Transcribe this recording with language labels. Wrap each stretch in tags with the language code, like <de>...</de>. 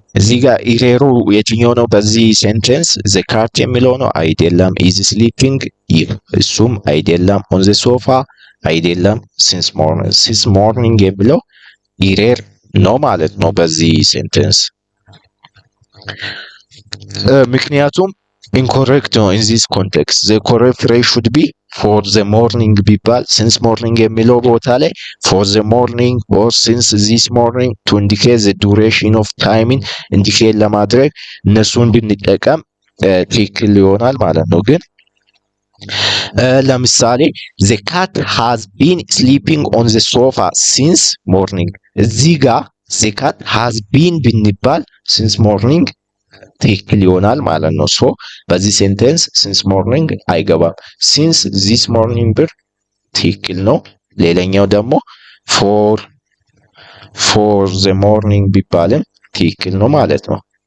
<am>እዚህ ጋር ኢሬሩ የትኛው ነው? በዚህ ሴንቴንስ the cat የሚለው ነው አይደለም። is sleeping እሱም አይደለም። on the sofa አይደለም። since morning የሚለው ኢሬር ነው ማለት ነው በዚህ ሴንቴንስ። ምክንያቱም</am> <en>incorrect ነው in this context. the correct phrase should be for the morning</en> <am>ቢባል since morning የሚለው ቦታ ላይ</am> <en>for the morning or since this morning to indicate the duration of timing</en> <am>indicate ለማድረግ እነሱን ብንጠቀም ትክክል ይሆናል ማለት ነው።</am> <en>ግን ለምሳሌ the cat has been sleeping on the sofa since morning እዚህ ጋር the cat has been ብንባል since morning</en> <am>ትክክል ይሆናል ማለት ነው። ሶ በዚህ ሴንቴንስ ሲንስ ሞርኒንግ አይገባም። ሲንስ ዚስ ሞርኒንግ ብር ትክክል ነው። ሌላኛው ደግሞ ፎር ዘ ሞርኒንግ ቢባልም ትክክል ነው ማለት ነው።</am>